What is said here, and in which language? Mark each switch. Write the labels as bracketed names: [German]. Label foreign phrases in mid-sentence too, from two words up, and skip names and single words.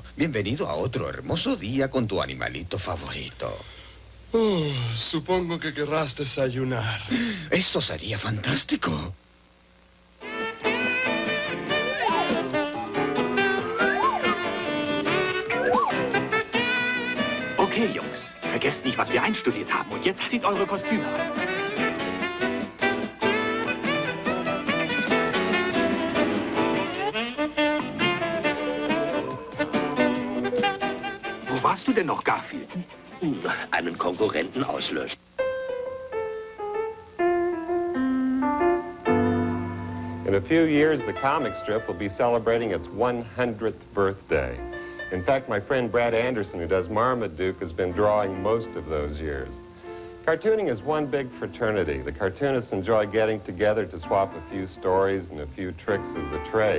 [Spanish] Bienvenido a otro hermoso día con tu animalito favorito. Supongo que querrás desayunar. Eso sería fantástico. [German] Okay, Jungs, vergesst nicht, was wir einstudiert haben. Und jetzt zieht eure Kostüme an. Wo warst du denn noch, Garfield? Einen Konkurrenten auslöschen. [English] In a few years, the comic strip will be celebrating its 100th birthday. In fact, my friend Brad Anderson, who does Marmaduke, has been drawing most of those years. Cartooning is one big fraternity. The cartoonists enjoy getting together to swap a few stories and a few tricks of the trade.